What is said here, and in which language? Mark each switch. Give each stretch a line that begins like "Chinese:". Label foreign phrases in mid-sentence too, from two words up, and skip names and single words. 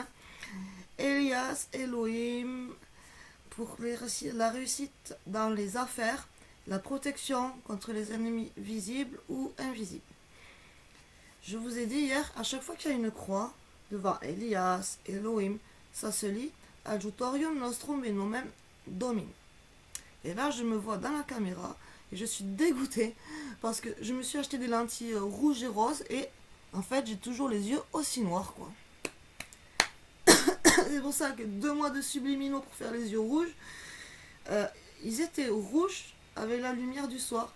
French: Elias, Elohim, pour la réussite dans les affaires, la protection contre les ennemis visibles ou invisibles. Je vous ai dit hier, à chaque fois qu'il y a une croix devant Elias, Elohim, ça se lit
Latin: Adjutorium nostrum et nomen Domini.
French: Et là, je me vois dans la caméra et je suis dégoûtée parce que je me suis acheté des lentilles rouges et roses et en fait, j'ai toujours les yeux aussi noirs, quoi. C'est pour ça que 2 mois de subliminaux pour faire les yeux rouges, ils étaient rouges avec la lumière du soir.